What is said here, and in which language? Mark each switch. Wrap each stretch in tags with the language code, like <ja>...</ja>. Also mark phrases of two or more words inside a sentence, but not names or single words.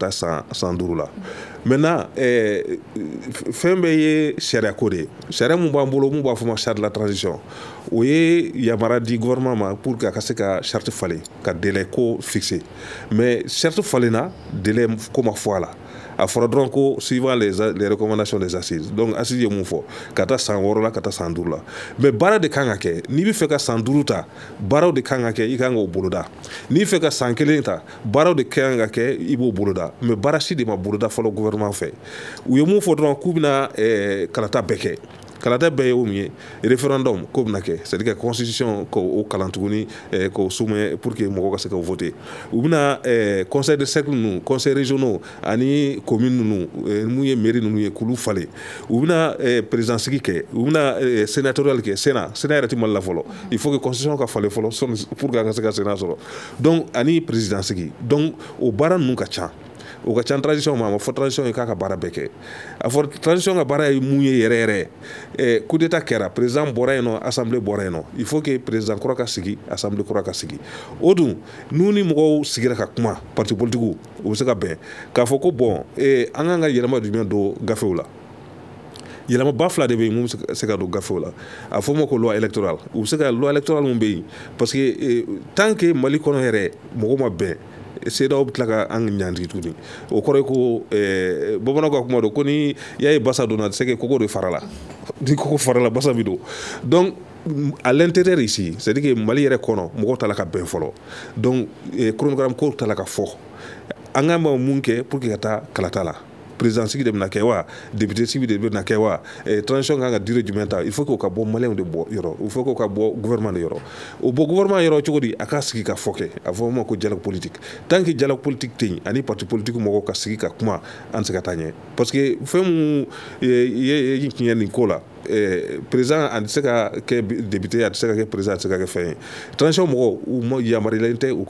<bm>taa san 5 la maintenant fɛn bɛɛ ye sariya ko de ye sariya mun b'an bolo mun b'a fɔ ma</bm> <fr>charte de la transition</fr> <bm>o ye yamara di gouvernement ma</bm> <fr>pour que</fr> <bm>a ka se ka charte falen ka délai ko fixer mais charte falenna délai ko ma fɔ a la a fɔra dɔrɔn ko</bm> <fr>suivant les recommandations des assises</fr> <bm>donc assises ye mun fɔ ka taa san 6 la ka taa san 5 la mais baara de kan ka kɛ n'i bɛ fɛ ka san 5 ta baaraw de kan ka kɛ i kan k'o boloda n'i bɛ fɛ ka san 1 ta baaraw de kan ka kɛ i b'o boloda mais baara si de ma boloda fɔlɔ gouvernement fɛ u ye mun fɔ dɔrɔn k'u bɛna kalata bɛɛ kɛ kalata bɛɛ ye o min ye référendum k'o bɛna kɛ</bm> <fr>c'est à dire que</fr> <bm>constitution k'o kalan tuguni k'o soumet</bm> <fr>pour que</fr> <bm>mɔgɔw ka se k'o voter u bɛna</bm> <fr>conseil de cercle</fr> <bm>ninnu</bm> <fr>conseil régionaux</fr> <bm>ani commune ninnu mun ye mairie ninnu ye k'olu falen u bɛna président sigi kɛ u bɛna sénatorial kɛ sénat yɛrɛ ti Mali la fɔlɔ</bm> <fr>il faut que</fr> <bm>constitution ka falen fɔlɔ</bm> <fr>pour que</fr> <bm>an ka se ka sénat sɔrɔ donc ani président sigi donc o baara ninnu ka ca o ka ca transition ma fɔ transition ye k'a ka baara bɛɛ kɛ a fɔ transition ka baara ye mun ye yɛrɛ yɛrɛ</bm> <fr>coup d'état</fr> <bm>kɛra président bɔra yen nɔ assemblée bɔra yen nɔ</bm> <fr>il faut que</fr> <bm>président kura ka sigi assemblée kura ka sigi o dun n'u ni mɔgɔw sigira ka kuma</bm> <fr>parti politique</fr> <bm>u bɛ se ka bɛn k'a fɔ ko bon an kan ka yɛlɛma jumɛn don gafew la yɛlɛma ba fila de bɛ yen mun bɛ se ka don gafew la a fɔ ma ko</bm> <fr>loi électorale</fr> <bm>u bɛ se ka</bm> <fr>loi électorale</fr> <bm>mun bɛ yen</bm> <fr>parce que tant que</fr> <bm>Mali kɔnɔ yɛrɛ mɔgɔ ma bɛn CEDEAO bɛ tila ka an ɲantigi tuguni o kɔrɔ ye ko bamananw ka kuma don ko ni y'a ye basa donna</bm> <fr>c'est que</fr> <bm>koko de fara la ni koko fara la basa bɛ don</bm> <fr>donc à l'intérieur ici c'est-à-dire que</fr> <bm>Mali yɛrɛ kɔnɔ mɔgɔw tala ka bɛn fɔlɔ donc chronogramme ko tala ka fɔ an ka ma mun kɛ</bm> <fr>pour que</fr> <bm>ka taa kalata la président sigi de bɛna kɛ wa député sigi de bɛna kɛ wa transition kan ka durée jumɛn ta</bm> <fr>il faut que</fr> <bm>o ka bɔ maliyɛnw de bɔ yɔrɔ</bm> <fr>il faut que</fr> <bm>o ka bɔ gouvernement de yɔrɔ o bɔ gouvernement yɔrɔ cogo di a ka sigi ka fɔ kɛ a fɔ ma ko</bm> <fr>dialogue politique tant que dialogue</fr> <bm>politique tɛ yen ani</bm> <fr>parti politique</fr> <bm>mɔgɔw ka sigi ka kuma an tɛ se ka taa ɲɛ</bm> <fr>parce que</fr> <bm>fɛn mun ye tiɲɛ nin ko la président a tɛ se ka kɛ député a tɛ se ka kɛ président a tɛ se ka kɛ fɛn ye transition mɔgɔw u yamaruyalen tɛ u</bm>